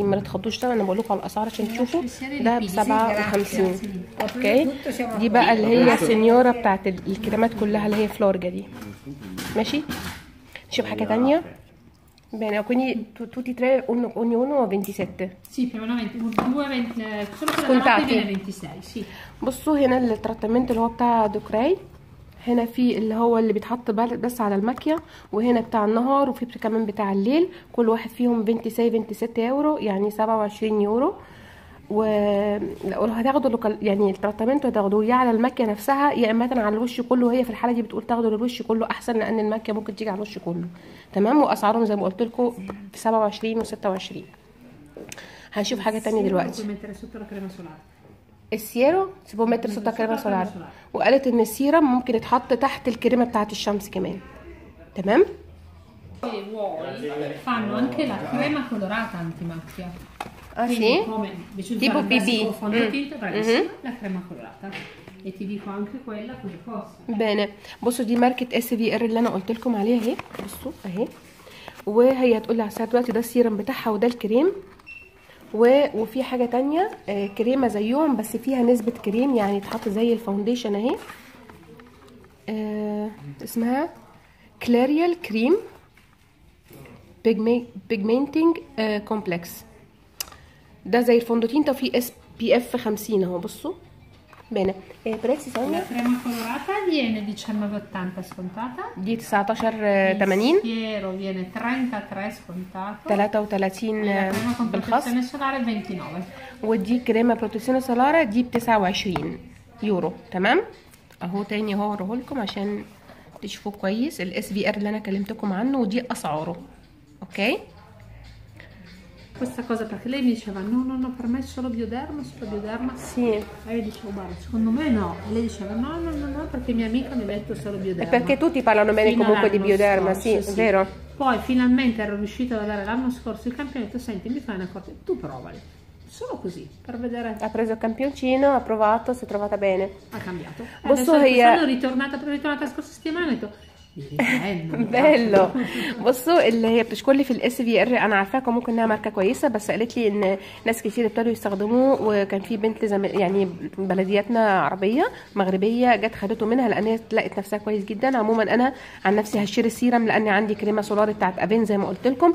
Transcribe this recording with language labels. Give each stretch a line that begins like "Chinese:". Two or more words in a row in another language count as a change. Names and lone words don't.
Arabic: ما تتخضوش طبعا، انا بقول لكم على الاسعار عشان تشوفوا. ده ب 57. اوكي. دي بقى اللي هي سينيورا بتاعت الكريمات كلها اللي هي فلورجا دي. ماشي. نشوف حاجه تانية.
Italian: Bene, quindi tutti e tre ognuno 27. sì, più o meno 20, solo quella da notte viene 26, sì.
Arabic: بصوا هنا التراتامنت اللي هو بتاع دوكراي، هنا في اللي هو اللي بيتحط بس على الماكيا، وهنا بتاع النهار، وفي كمان بتاع الليل. كل واحد فيهم 26 يورو، يعني 27 يورو. ولو هتاخدوا يعني التراتامنت هتاخدوه يا على الماكيا نفسها يا اما على الوش كله، وهي في الحاله دي بتقول تاخدوا للوش كله احسن، لان الماكيا ممكن تيجي على الوش كله. تمام. واسعارهم زي ما قلت لكم ب 27 و26. هنشوف حاجه تانية دلوقتي.
Italian: il siero si può mettere sotto crema solare,
Arabic: وقالت ان السيرم ممكن يتحط تحت الكريمه بتاعه الشمس كمان. تمام.
Italian: Se vuoi fanno anche la crema colorata antimacchia. Ah, Quindi sì? come invece di Tipo fare il classico BB. fondotinta, bravissima, la crema colorata. E ti dico anche quella cosa costa. بene.
Arabic: بصوا دي ماركة اس في ار اللي انا قلت لكم عليها اهي. بصوا اهي. وهي هتقول لي على الساعه دلوقتي ده السيرم بتاعها وده الكريم. وفي حاجه تانية كريمه زيهم بس فيها نسبه كريم يعني تحط زي الفاونديشن اهي. اسمها كلاريال كريم بيجمنتنج كومبلكس. ده زي الفوندوتينتا وفي اس بي اف 50 اهو.
Italian: بصوا bene. prezzi sono? La crema colorata viene 19,80 scontata.
Arabic: دي 19.80.
Italian: Il siero viene 33 scontato. 33 La crema con
Arabic: بالخصم.
Italian: protezione solare 29.
Arabic: ودي كريمه
Italian: protezione solare
Arabic: دي ب 29 يورو. تمام اهو تاني اهو اوريه لكم عشان تشوفوه كويس. الاس في ار اللي انا كلمتكم عنه ودي اسعاره. اوكي.
Italian: Questa cosa perché lei mi diceva no, per me è solo bioderma. Sì. E io dicevo guarda, secondo me no. E lei diceva no, perché mia amica mi ha detto solo bioderma. Perché tutti parlano bene Fino comunque di all'anno bioderma, scorso, sì, è vero. Poi finalmente ero riuscita ad avere l'anno scorso il campionato. Senti, mi fai una cosa, tu provali. Solo così, per vedere. Ha preso il campioncino, ha provato, si è trovata bene. Ha cambiato. Bossu Adesso
Arabic: هي
Italian: sono ritornata la scorsa settimana e ho detto بيلو.
Arabic: بصوا اللي هي بتشكر لي في الاس في ار انا عارفاكم ممكن انها ماركه كويسه بس قالت لي ان ناس كتير ابتدوا يستخدموه وكان في بنت يعني بلدياتنا عربيه مغربيه جت خدته منها لان هي لقت نفسها كويس جدا. عموما انا عن نفسي هشتري السيرم لان عندي كريمه سولار بتاعت افين زي ما قلت لكم.